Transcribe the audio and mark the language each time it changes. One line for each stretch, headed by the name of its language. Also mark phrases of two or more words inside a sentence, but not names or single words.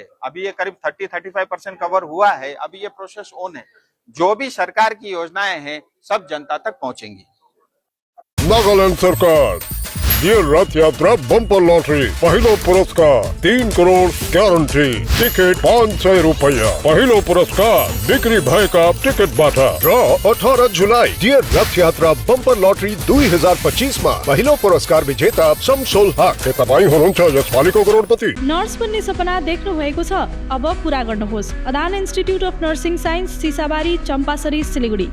Hindi: अभी ये करीब 30-35% कवर हुआ है, अभी ये
English: process on
Hindi: है। जो भी सरकार की योजनाएं हैं सब जनता तक पहुंचेंगी।
Nepali: नागालैंड सरकार ये रथ यात्रा बम्पर लॉटरी पहिलो पुरस्कार 3 करोड़ गारंटी टिकट 500 रुपया पहिलो पुरस्कार बिक्री भएका टिकट बाटा ड्र 18 जुलाई डियर रथ यात्रा बम्पर लॉटरी 2025 मा पहिलो पुरस्कार विजेता शमसुल हक। के तपाईँ हुनुहुन्छ यसपालिको करोडपति। नर्स बन्ने सपना देख्नु भएको छ, अब पूरा गर्नुहोस्। अदान इन्स्टिट्युट अफ नर्सिङ साइन्स सिसाबारी चम्पासरी सिलिगुडी।